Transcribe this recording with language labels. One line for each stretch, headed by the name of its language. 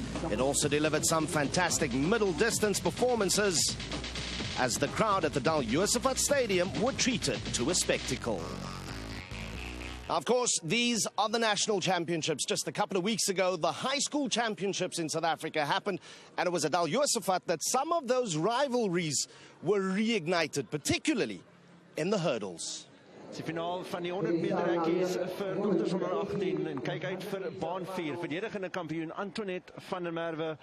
English: It also delivered some fantastic middle distance performances as the crowd at the Dal Yusufat Stadium were treated to a spectacle. Of course, these are the national championships. Just a couple of weeks ago, the high school championships in South Africa happened, and it was at Dal Yusufat that some of those rivalries were reignited, particularly in the hurdles.
Afrikaans: Die finaal van die 100 meter hekkies vir dogters onder 18 en kyk uit vir baan 4. Verdedigende kampioen Antoinette van der Merwe.